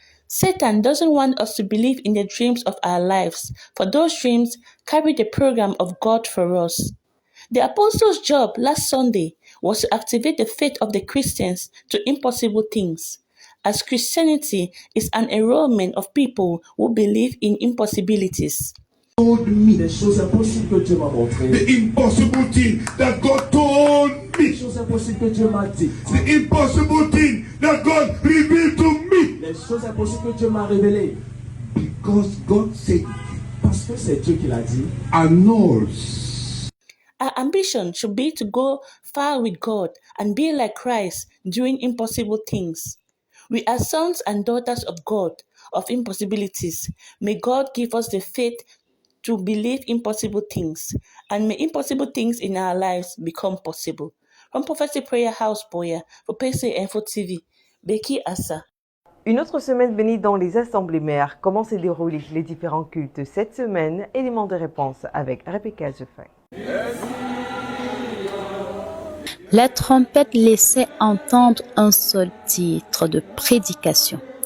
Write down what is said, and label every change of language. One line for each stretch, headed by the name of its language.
English: Satan doesn't want us to believe in the dreams of our lives, for those dreams carry the program of God for us. The apostles' job last Sunday was to activate the faith of the Christians to impossible things, as Christianity is an enrollment of people who believe in impossibilities. Told me
French: les choses impossibles que Dieu m'a montré.
English: The impossible thing that God told me.
French: Les choses impossibles que Dieu m'a dit.
English: The impossible thing that God revealed to me.
French: Les choses impossibles que Dieu m'a révélées.
English: Because God said.
French: Parce que c'est Dieu qui l'a dit. Annuls
English: Our ambition should be to go far with God and be like Christ, doing impossible things. We are sons and daughters of God, of impossibilities. May God give us the faith to believe impossible things, and may impossible things in our lives become possible. From Prophetic Prayer House Boya, for PC Info TV, Becky Assa.
French: Une autre semaine bénie dans les assemblées mères. Comment s'est déroulé les différents cultes cette semaine? Élément de réponse avec Rebecca Jeffrey. La trompette laissait entendre un seul titre de prédication.